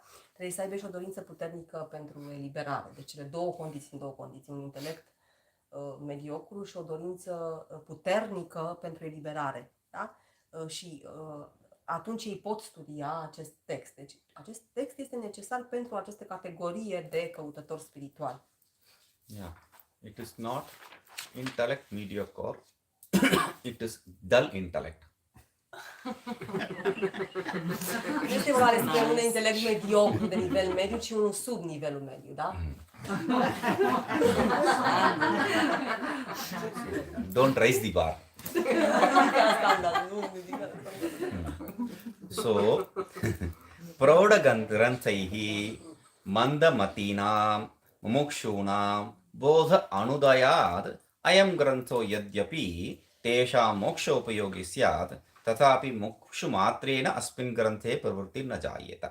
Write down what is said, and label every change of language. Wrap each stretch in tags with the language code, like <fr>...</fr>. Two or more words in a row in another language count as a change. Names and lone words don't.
<ro>Trebuie să aibă și o dorință puternică pentru eliberare, deci cele două condiții, un intelect mediocru și o dorință puternică pentru eliberare, da? Și atunci ei pot studia acest text. Deci acest text este necesar pentru această categorie de căutători spirituali.</ro> <en>Yeah. It is not intellect mediocre. It is dull intellect.</en> <ro>Nu este vorba despre un intelect mediocru de nivel mediu, ci unul sub nivelul mediu, da?</ro> <en>Don't raise the bar. So,</en> <sa>प्रौढग्रन्थैः मन्दमतीनां मुमुक्षूणां बोध अनुदयात् अयं ग्रन्थः यद्यपि तेषां मोक्ष उपयोगी स्यात् तथापि मुमुक्षु मात्रेण अस्मिन् ग्रन्थे प्रवृत्तिः न जायेत.</sa>